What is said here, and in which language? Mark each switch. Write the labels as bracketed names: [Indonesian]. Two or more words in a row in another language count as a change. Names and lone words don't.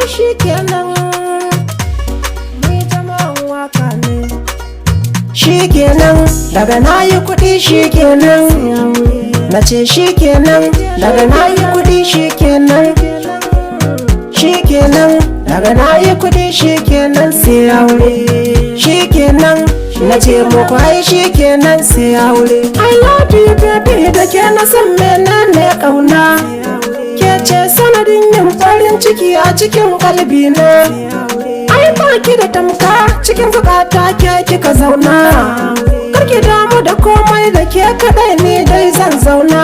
[Hausa] ni jama'an waka ne shikenan daga nayi kuɗi shikenan nace shikenan daga nayi kuɗi shikenan daga nayi kuɗi shikenan sai aure shikenan nace muku ai shikenan sai aure. [English] I love you baby [Hausa] da ke na san menene kauna, ke ce sanadin yin farin ciki a cikin kalbina. Ai baki da tamka cikin zukata ke kika zauna, karki damu da komai da ke kadai ni dai zan zauna.